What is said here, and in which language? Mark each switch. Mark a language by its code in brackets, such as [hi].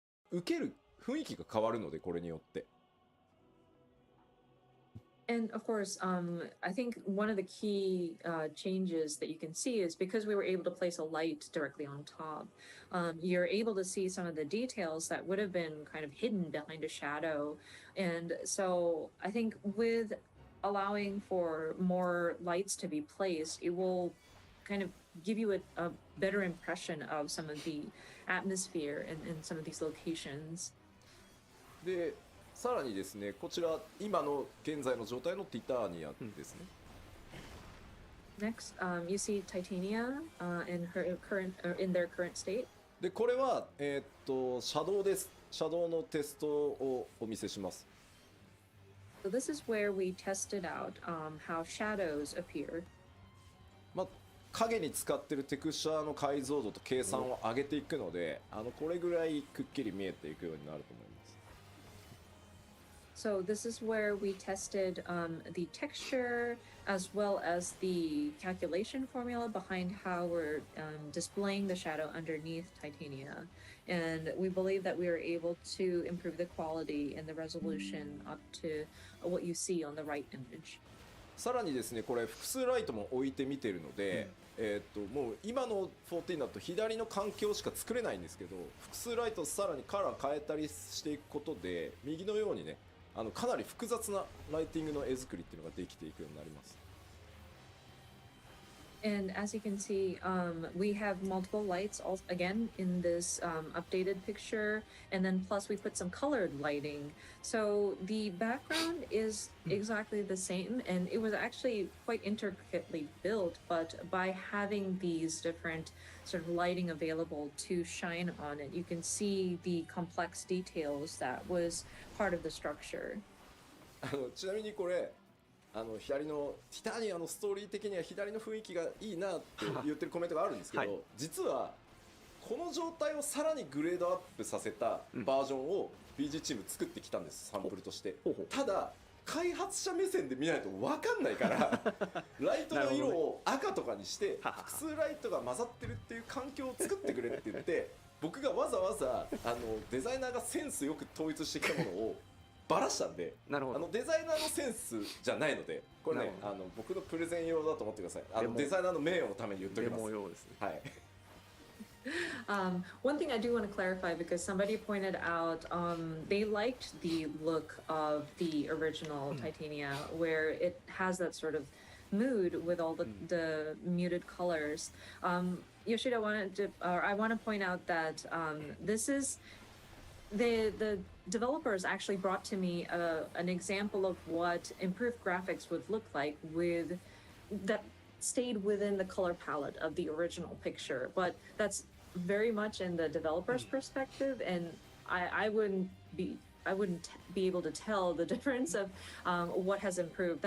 [ja] 受ける雰囲気が変わるので、これによって。 [en] And of course, I think one of the key changes that you can see is because we were able to place a light directly on top, you're able to see some of the details that would have been kind of hidden behind a shadow. And so I think with allowing for more lights to be placed, it will kind of give you a better impression of some of the atmosphere in some of these locations. [ja] でさらにですね、こちら今の現在の状態のティターニアですね。 [en] Next, you see Titania in their current state. [ja] でこれはシャドウです。シャドウのテストをお見せします。 [en] So this is where we tested out how shadows appear. [ja] まあ影に使ってるテクスチャーの解像度と計算を上げていくので、これぐらいくっきり見えていくようになると思います。 [en] So this is where we tested the texture as well as the calculation formula behind how we're displaying the shadow underneath Titania. And we believe that we were able to improve the quality and the resolution up to what you see on the right image. [ja] さらにですね、これ複数ライトも置いてみてるので、もう今の14だと左の環境しか作れないんですけど、複数ライトさらにカラー変えたりしていくことで、右のようにね、かなり複雑なライティングの絵作りっていうのができていくようになります。 [en] And as you can see, we have multiple lights again in this updated picture, and then plus we put some colored lighting. So the background is exactly the same, and it was actually quite intricately built, but by having these different sort of lighting available to shine on it, you can see the complex details that was part of the structure. [ja] ちなみにこれ左のティタニアのストーリー的には左の雰囲気がいいなって言ってるコメントがあるんですけど、はい、実はこの状態をさらにグレードアップさせたバージョンを BG チーム作ってきたんです、サンプルとして。ただ開発者目線で見ないと分かんないからライトの色を赤とかにして複数ライトが混ざってるっていう環境を作ってくれって言って僕がわざわざデザイナーがセンスよく統一してきたものをバラしたんで、デザイナーのセンスじゃないので、これね僕のプレゼン用だと思ってください。デザイナーの名誉のために言っておきます。デモ用ですね。はい。 [en] One thing I do want to clarify, because somebody pointed out they liked the look of the original Titania, where it has that sort of mood with all the muted colors. Yoshida I want to point out that this is the developers actually brought to me an example of what improved graphics would look like with that stayed within the color palette of the original picture, but that's very much in the developer's perspective, and I wouldn't be able to tell the difference of what has improved.